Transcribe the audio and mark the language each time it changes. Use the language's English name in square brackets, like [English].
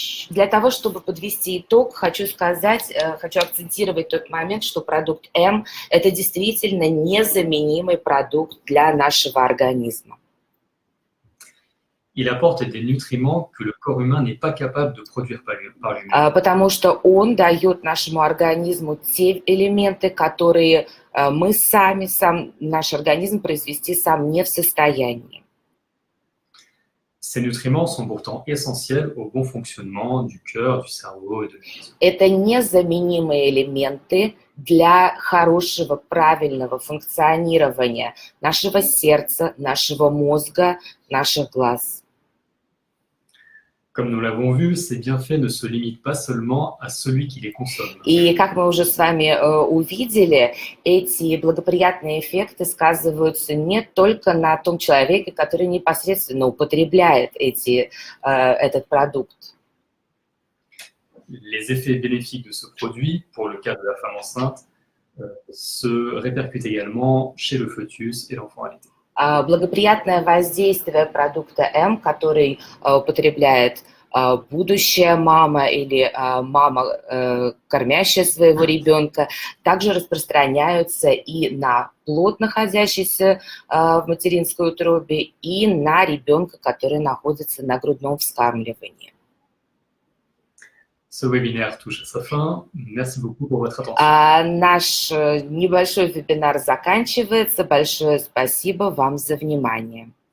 [Russian] Для того, чтобы подвести итог, хочу акцентировать тот момент, что продукт М – это действительно незаменимый продукт для нашего организма. [French] Il apporte des nutriments que le corps humain n'est pas capable de produire par lui-même. [Russian] Потому что он дает нашему организму те элементы, которые наш организм произвести сам не в состоянии. [French] Ces nutriments sont pourtant essentiels au bon fonctionnement du cœur, du cerveau et de la vision. [Russian] Это незаменимые элементы для хорошего, правильного функционирования нашего сердца, нашего мозга, наших глаз. [French] Comme nous l'avons vu, ces bienfaits ne se limitent pas seulement à celui qui les consomme. [Russian] И как мы уже с вами увидели, эти благоприятные эффекты сказываются не только на том человеке, который непосредственно употребляет этот продукт. [French] Les effets bénéfiques de ce produit, pour le cas de la femme enceinte, se répercutent également chez le fœtus et l'enfant allaité. [Russian] Благоприятное воздействие продукта М, который употребляет будущая мама или мама, кормящая своего ребенка, также распространяются и на плод, находящийся в материнской утробе, и на ребенка, который находится на грудном вскармливании. [French] Ce webinaire touche à sa fin. Merci beaucoup pour votre attention. [Russian] Наш небольшой вебинар заканчивается. Большое спасибо вам за внимание.